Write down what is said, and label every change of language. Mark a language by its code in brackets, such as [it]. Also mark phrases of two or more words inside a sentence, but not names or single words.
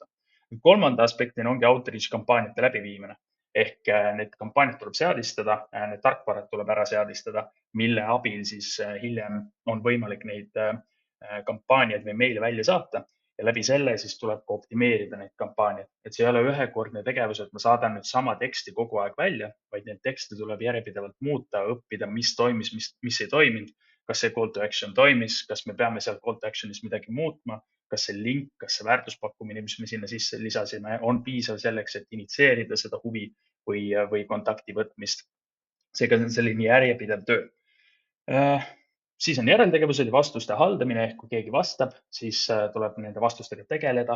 [et] Kolmanda aspektina ongi outreach kampaaniate läbiviimine ehk need kampaaniad tuleb seadistada, need tarkvarad tuleb ära seadistada, mille abil siis hiljem on võimalik neid kampaaniaid või meile välja saata ja läbi selle siis tuleb ka optimeerida neid kampaaniaid. Et see ei ole ühekordne tegevus, et ma saadan nüüd sama teksti kogu aeg välja, vaid neid tekste tuleb järjepidevalt muuta, õppida, mis toimis, mis ei toiminud, kas see [en] call to action [et] toimis, kas me peame seal [en] call to action'is [et] midagi muutma, kas see link, kas see väärtuspakkumine, mis me sinna sisse lisasime, on piisav selleks, et initseerida seda huvi või kontakti võtmist. Seega see on selline järjepidev töö. Siis on järeltegevused ja vastuste haldamine ehk kui keegi vastab, siis tuleb nende vastustega tegeleda.